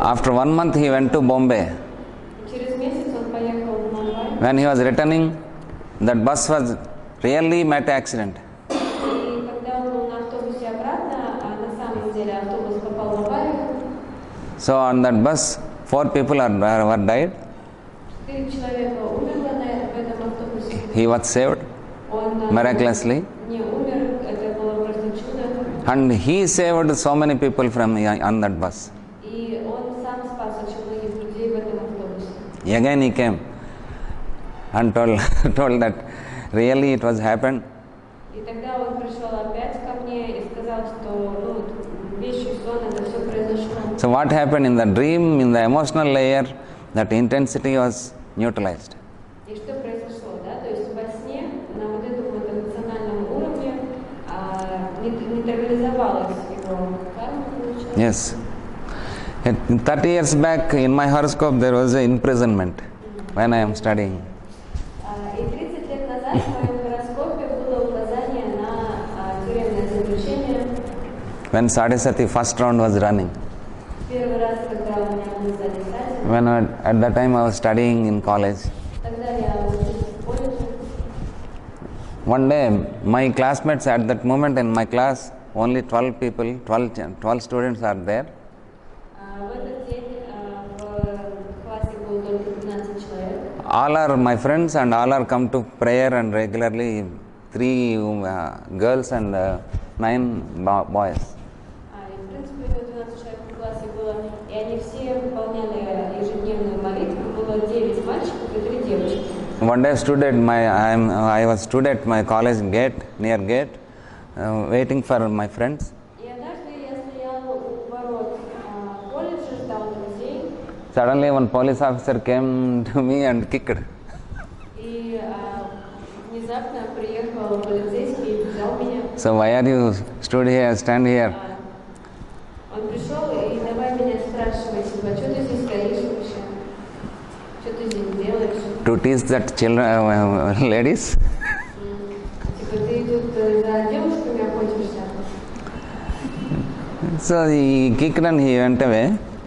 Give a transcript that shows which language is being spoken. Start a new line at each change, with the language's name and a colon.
English: After 1 month he went to Bombay.
Russian: Через месяц он поехал в Мумбай.
English: When he was returning, that bus was really met accident.
Russian: И когда он был на автобусе обратно, на самом деле автобус попал в аварию.
English: So on that bus, 4 people were died.
Russian: 4 человека умерло в этом автобусе.
English: He was saved
Russian: Он
English: miraculously.
Russian: не умер, это было просто чудо.
English: And he saved so many people from on that bus.
Russian: И он сам спас очень многих людей в этом автобусе.
English: Again he came and told that really it was happened.
Russian: И тогда он пришел опять ко мне и сказал, что вещи, сон, это все произошло.
English: So what happened in the dream, in the emotional layer, that intensity was neutralized.
Russian: И что произошло, да? То есть во сне на вот этом вот эмоциональном уровне нейтрализовалась его карма, получается.
English: Yes. 30 years back in my horoscope there was an imprisonment when I am studying.
Russian: И 30 лет назад в моем гороскопе было указание на тюремное заключение.
English: When Sadhisati first round was running.
Russian: Первый раз, когда у меня был задержатель,
English: When at that time I was studying in college.
Russian: тогда я училась в колледже.
English: One day my classmates at that moment in my class, only 12 people, 12 students are there.
Russian: В этот день в классе было только 15 человек.
English: All are my friends and all are come to prayer and regularly 3 girls and 9 boys.
Russian: И, в принципе, 12 человек в классе было, и они все выполняли ежедневную молитву. Было 9 мальчиков и 3 девочки.
English: One day I was stood at my college near gate, waiting for my friends.
Russian: И однажды я стоял у ворот колледжа, ждал друзей.
English: Suddenly one police officer came to me and kicked.
Russian: И внезапно приехал полицейский и взял меня.
English: So why are you stand here?
Russian: Он пришел и давай меня спрашивать, типа, что ты здесь стоишь вообще? Что ты здесь делаешь?
English: To teach that children, ladies.
Russian: Типа, ты тут за девушками охотишься?
English: So he kicked and he went away.